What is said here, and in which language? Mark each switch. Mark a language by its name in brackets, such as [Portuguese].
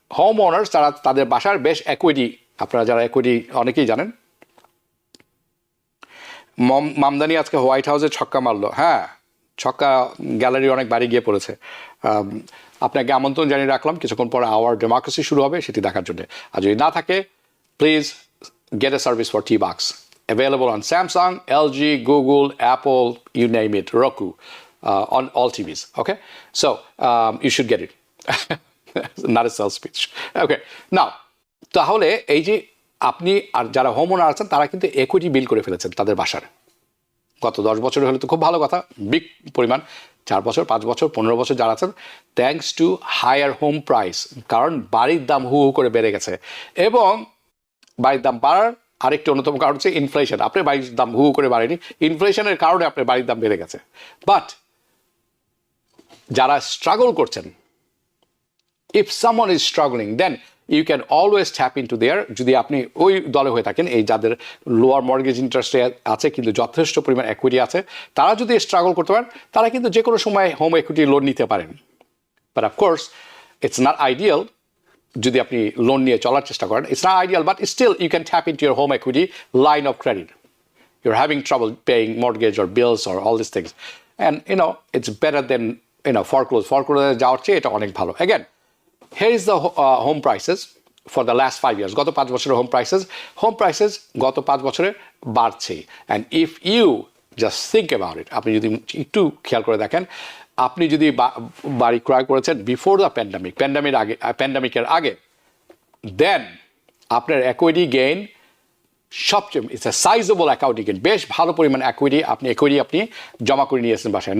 [Bangla] Home owners তাদের বাসার বেশ equity, আপনারা যারা equity অনেকেই জানেন। মামদানি আজকে হোয়াইট হাউসে ছক্কা মারলো, হ্যাঁ ছক্কা গ্যালারি অনেক বাড়ি গিয়ে পড়েছে। আপনাকে আমন্ত্রণ জানিয়ে রাখলাম, কিছুক্ষণ পরে আওয়ার ডেমোক্রেসি শুরু হবে সেটি দেখার জন্য। আর যদি না থাকে, [English] Please get a service for 𝗵𝗏𝗏, available on Samsung, LG, Google, Apple, you name it, Roku, on all TVs. Okay, so you should get it. Not a sales pitch. [Bangla] Okay, now তাহলে এই যে আপনি আর যারা হোম ওনার আছেন তারা কিন্তু equity বিল করে ফেলেছেন তাদের বাসার। গত 10 বছর হলে তো খুব ভালো কথা, বিগ পরিমাণ, 4 বছর, 5 বছর, 15 বছর যারা আছেন, [English] thanks to higher home price, [Bangla] কারণ বাড়ির দাম হু হু করে বেড়ে গেছে। এবং বাড়ির দাম বাড়ার আরেকটি অন্যতম কারণ হচ্ছে ইনফ্লেশন। আপনার বাড়ির দাম হু হু করে বাড়েনি, ইনফ্লেশনের কারণে আপনার বাড়ির দাম বেড়ে গেছে। বাট যারা স্ট্রাগল করছেন, [English] if someone is struggling, then you can always tap into there, [Bangla] যদি আপনি ওই দলে হয়ে থাকেন এই যাদের লোয়ার মর্গেজ ইন্টারেস্টে আছে কিন্তু যথেষ্ট পরিমাণ একুইটি আছে, তারা যদি স্ট্রাগল করতে পারেন তারা কিন্তু যে কোনো সময় হোম একুইটি লোন নিতে পারেন। [English] but of course it's not ideal [Bangla] যদি আপনি লোন নিয়ে চলার চেষ্টা করেন, [English] It's not ideal, but still you can tap into your home equity line of credit. You're having trouble paying mortgage or bills or all these things. And, it's better than, foreclose. [Bangla] Foreclose যাওয়ার চেয়ে এটা অনেক ভালো. [English] Again, here is the home prices for the last 5 years. [Bangla] গত 5 বছরের home prices গত 5 বছরে বাড়ছে. [English] And if you just think about it, [Bangla] আপনি যদি একটু খেয়াল করে দেখেন, আপনি যদি বাড়ি ক্রয় করেছেন before the প্যান্ডামিকের আগে, then আপনার equity gain সবচেয়ে it's a sizeable account gain, বেশ ভালো পরিমাণ একুইটি আপনি জমা করে নিয়েছেন বাসায়।